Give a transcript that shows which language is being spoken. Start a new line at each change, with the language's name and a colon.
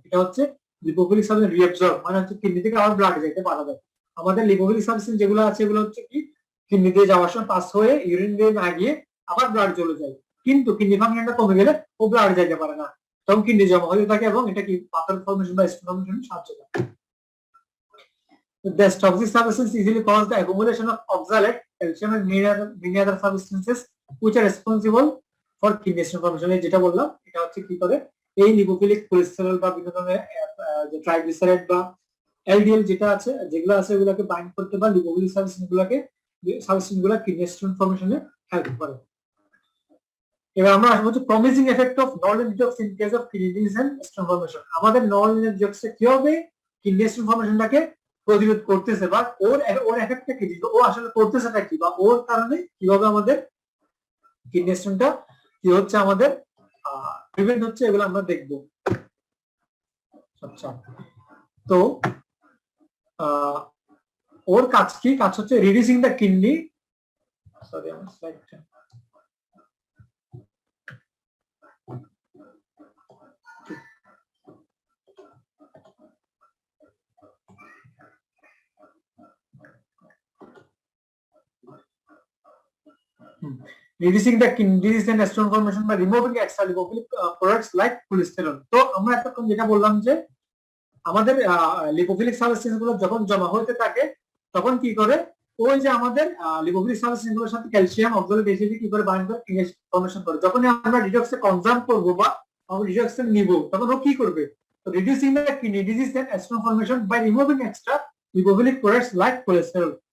Bangla: এটা হচ্ছে lipophilic substance reabsorb, মানে হচ্ছে কিডনি থেকে আবার ব্লাডে যেতে পারা যায়। আমাদের লিপোফিলিক সাবস্টেন্স যেগুলো আছে এগুলো হচ্ছে কি কিডনি দিয়ে যাওয়ার সময় পাস হয়ে ইউরিন দিয়ে না গিয়ে আবার ব্লাড চলে যায়, কিন্তু কিডনি ফাংশনটা কমে গেলে ও ব্লাড যাইতে পারে না, তখন কিডনি জমা হতে থাকে এবং এটা কি পাথর ফর্মেশন বা স্টোন ফর্মেশনে সাহায্য করে।
English: The toxic substances easily cause the accumulation of oxalate, calcium and many other substances which are responsible for kidney stone formation.
Bangla: যেটা বললাম এটা হচ্ছে কি করে, এই লিপোফিলিক কোলেস্টেরল বা বিভিন্ন ধরনের যে ট্রাইগ্লিসারাইড বা এলডিএল যেটা আছে যেগুলো আছে ওগুলোকে বাইন্ড করতে বা লিপোফিলিক সাবস্টেন্সগুলো কিডনি স্টোন ফর্মেশনে হেল্প করে। এবার আমরা আসবো হচ্ছে
English: Promising effect of non detox in case of kidney disease and stone formation.
Bangla: আমাদের নন ডিটক্স কি হবে, কিডনি স্টোন ফর্মেশনটাকে প্রতিরোধ করতেছে বা ওর এফেক্টটা কি, ও আসলে করতেছেটা কি বা ওর কারণে কিভাবে আমাদের কিডনি স্টোনটা কি হচ্ছে আমাদের প্রিভেন্ট হচ্ছে, এগুলো আমরা দেখবো। আচ্ছা, তো ওর কাজ কি, কাজ হচ্ছে রিডিউসিং দ্য কিডনি, সরি আমার স্লাইডটা
English: reducing the kidney disease and stone formation by removing extra lipophilic products like cholesterol.
Bangla: তো আমরা এতক্ষণ যেটা বললাম যে আমাদের লিপোফিলিক সাবস্টেন্স গুলো যখন জমা হতে থাকে তখন কি করে, ওই যে আমাদের লিপোফিলিক সাবস্টেন্স গুলোর সাথে ক্যালসিয়াম অক্সালেট এসিড কি করে বাইন্ড করে কিনেজ ফর্মেশন করে। যখন আমরা ডিটক্সে কনজাম করব বা আমরা ডিটক্সে নিব তখন ও কি করবে, তো
English: Reducing the kidney disease and stone formation by removing extra lipophilic products like cholesterol.